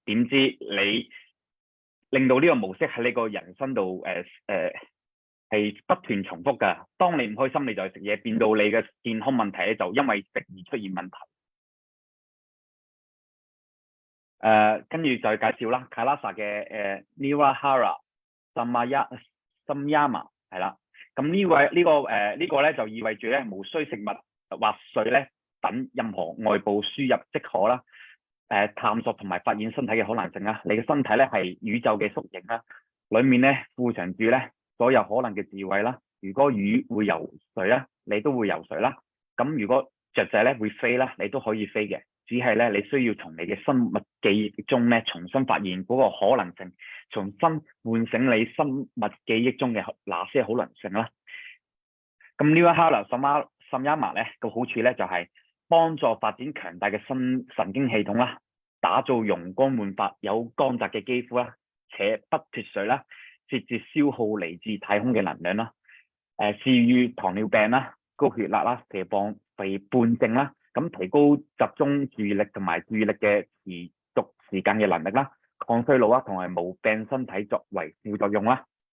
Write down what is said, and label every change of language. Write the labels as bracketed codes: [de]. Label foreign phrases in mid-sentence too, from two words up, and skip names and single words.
[yue] 點知你令到呢個模式喺你個人生度係不斷重複㗎。當你唔開心，你就去食嘢，變到你嘅健康問題咧就因為食而出現問題。跟住就介紹啦，卡拉薩嘅 navakhanda samyama 係啦。咁呢個咧就意味住咧無需食物或水咧等任何外部輸入即可啦。探索同埋發現身體嘅可能性啦。你嘅身體咧係宇宙嘅縮影啦，裡面咧富藏住咧所有可能嘅智慧啦。如果魚會游水啦，你都會游水啦。咁如果雀仔咧會飛啦，你都可以飛嘅。只係咧你需要從你嘅生物記憶中咧重新發現嗰個可能性，重新喚醒你生物記憶中嘅那些可能性啦。咁 navakhanda samyama 咧個好處咧就係幫助發展強大嘅神經系統啦，打造容光煥發有光澤嘅肌膚啦，且不脫水啦，節節消耗嚟自太空嘅能量啦。治癒糖尿病啦、高血壓啦、肥胖症啦，咁提高集中注意力同埋注意力嘅持續時間嘅能力啦，抗衰老啦，同埋無病身體作為副作用啦。